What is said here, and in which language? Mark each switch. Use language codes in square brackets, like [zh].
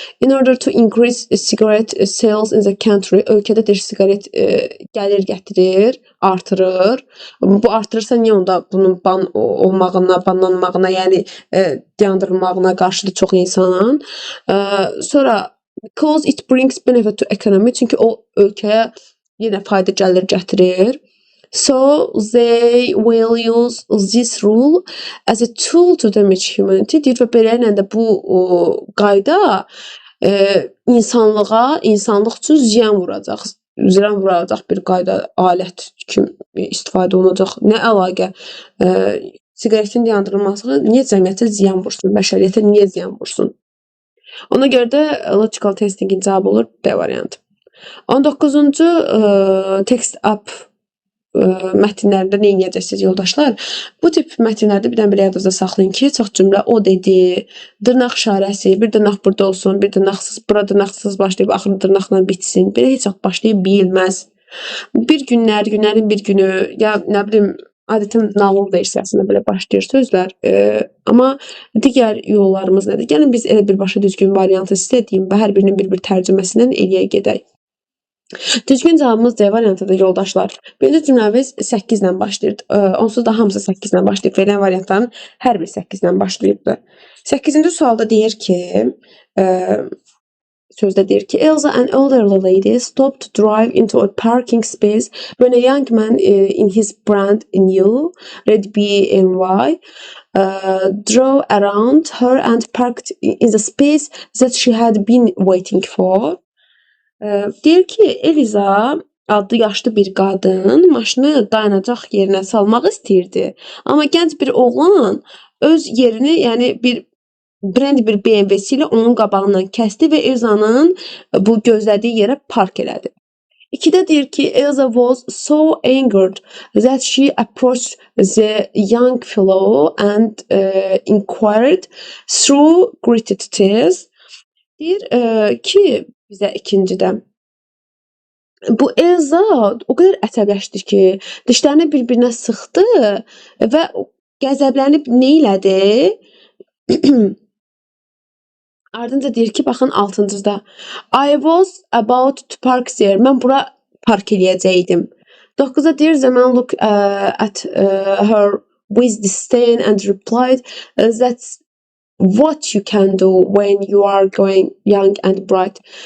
[en] In order to increase cigarette sales in the country, [az] ölkədə deyir siqaret gəlir gətirir, artırır. Bu artırırsa niyə onda bunun banlanmağına, yəni dayandırılmağına qarşıdır çox insanın. Sonra [en] because it brings benefit to economy, [az] çünki o ölkəyə yenə fayda gəlir gətirir. [en] So they will use this rule as a tool to damage humanity. [az] Deyir və beləliklə də bu qayda insanlıq üçün ziyan vuracaq bir qayda, alət kimi istifadə olunacaq. Nə əlaqə? Siqaretin dayandırılması niyə cəmiyyətə ziyan vursun, bəşəriyyətə niyə ziyan vursun? Ona görə də logical testingin cavabı olur D variantı. 19-cu text up mətnlərdə nə edəcəksiniz yoldaşlar? Bu tip mətnlərdə birdən belə yadınızda saxlayın ki, çox cümlə o dedi, dırnaq işarəsi, bir dırnaq burada olsun, bir dırnaqsız, bura dırnaqsız başlayıb axırı dırnaqla bitsin. Belə heç vaxt başlayıb bilməz. Bir günlərin bir günü, ya nə bilim, adətən nağıl versiyasında belə başlayır sözlər. Amma digər yollarımız nədir? Gəlin biz elə birbaşa düzgün variantı istədiyim və hər birinin bir tərcüməsindən eləyə gedək. Düzgün cavabımız D variantıdır yoldaşlar. Birinci cümləmiz 8 ilə başlayır. Onsuz da hamısı 8 ilə başlayıb. Verilən variantların hər biri 8 ilə başlayıbdır. 8-ci sualda deyir ki, [en] sözdə deyir ki, Elsa, an elderly lady, stopped to drive into a parking space when a young man in his brand new red BMW drove around her and parked in the space that she had been waiting for. [az] Deyir ki, Eliza adlı yaşlı bir qadın maşını dayanacaq yerinə salmaq istəyirdi. Amma gənc bir oğlan öz yerini, yəni bir brand bir BMW-si ilə onun qabağından kəsdi və Elza'nın bu gözlədiyi yerə park elədi. 2-də deyir ki, [en] Elsa was so angered that she approached the young fellow and inquired through gritted tears. [az] Deyir ki, bizə ikincidə. Bu Elsa o qədər əsəbləşdi ki, dişlərini bir-birinə sıxdı və qəzəblənib neylədi? Ardınca deyir ki, baxın 6-cıda. [en] I was about to park there. [az] Mən bura park eləyəcəydim. 9-da deyir, [en] the man looked at her with disdain and replied, that's what you can do when you are going young and bright.